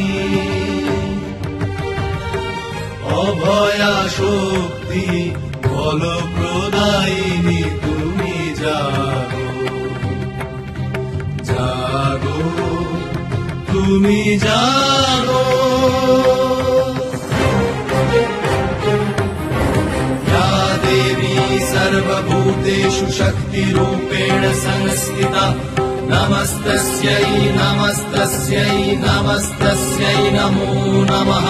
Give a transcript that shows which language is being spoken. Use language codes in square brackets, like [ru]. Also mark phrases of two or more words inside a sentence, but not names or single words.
[bn] অভয়া শক্তি বল প্রদায়িনী তুমি জাগো, জাগো তুমি জাগো। [sa] या देवी सर्वभूतेषु शक्तिरूपेण संस्थिता नमस्तस्यै नमस्तस्यै नमस्तस्यै नमो नमः।